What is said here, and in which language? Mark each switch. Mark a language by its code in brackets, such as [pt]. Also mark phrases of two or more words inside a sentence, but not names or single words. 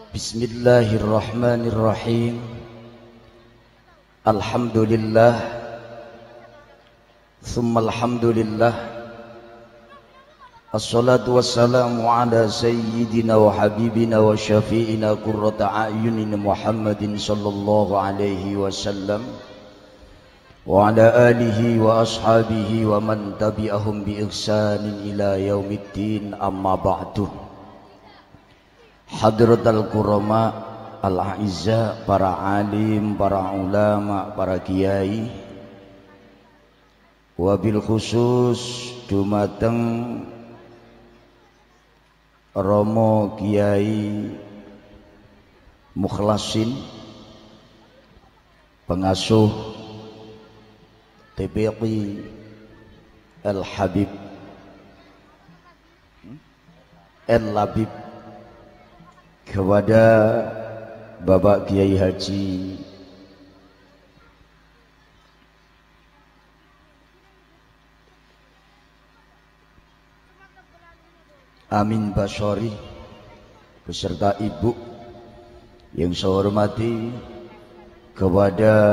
[ar] بسم الله الرحمن الرحيم. الحمد لله، ثم الحمد لله، والصلاة والسلام على سيدنا وحبيبنا وشفيعنا قرة أعيننا محمد صلى الله عليه وسلم وعلى آله وأصحابه ومن تبعهم بإحسان إلى يوم الدين, أما بعد. حضرات الكرماء الأعزاء, [id] para alim, para ulama, para kiai, [ar] وبالخصوص [id] dumateng Romo Kiai Mukhlasin, pengasuh TPI Al-Habib Al-Labib, kepada Bapak Kiai Haji Amin Basyari beserta Ibu yang saya hormati, kepada